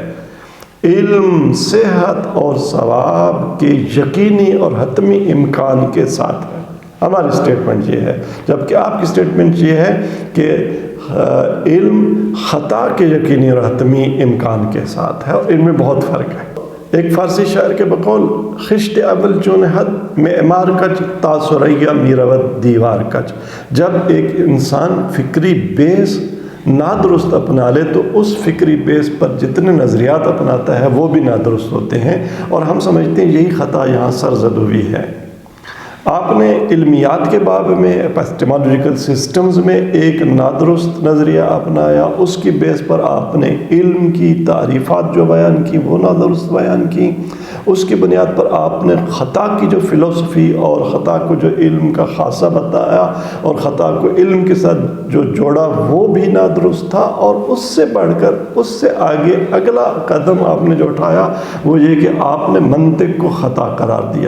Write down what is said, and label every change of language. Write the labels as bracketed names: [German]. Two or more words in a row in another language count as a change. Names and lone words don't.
[Urdu] علم صحت اور ثواب کے یقینی اور حتمی امکان کے ساتھ ہے۔ ہماری اسٹیٹمنٹ یہ ہے، جبکہ آپ کی اسٹیٹمنٹ یہ ہے کہ علم خطا کے یقینی اور حتمی امکان کے ساتھ ہے، اور ان میں بہت فرق ہے۔ ایک فارسی شاعر کے بقول [Persian] خشت اول چون حد معمار کچ تا سریا میرود دیوار کچ، [Urdu] جب ایک انسان فکری بیس نادرست اپنا لے تو اس فکری بیس پر جتنے نظریات اپناتا ہے وہ بھی نادرست ہوتے ہیں، اور ہم سمجھتے ہیں یہی خطا یہاں سرزد ہوئی ہے۔ آپ نے علمیات کے باب میں [English] epistemological systems [Urdu] میں ایک نادرست نظریہ اپنایا، اس کی بیس پر آپ نے علم کی تعریفات جو بیان کی وہ نادرست بیان کی، اس کی بنیاد پر آپ نے خطا کی جو فلسفی اور خطا کو جو علم کا خاصہ بتایا اور خطا کو علم کے ساتھ جو جوڑا وہ بھی نادرست تھا، اور اس سے بڑھ کر اس سے آگے اگلا قدم آپ نے جو اٹھایا وہ یہ کہ آپ نے منطق کو خطا قرار دیا۔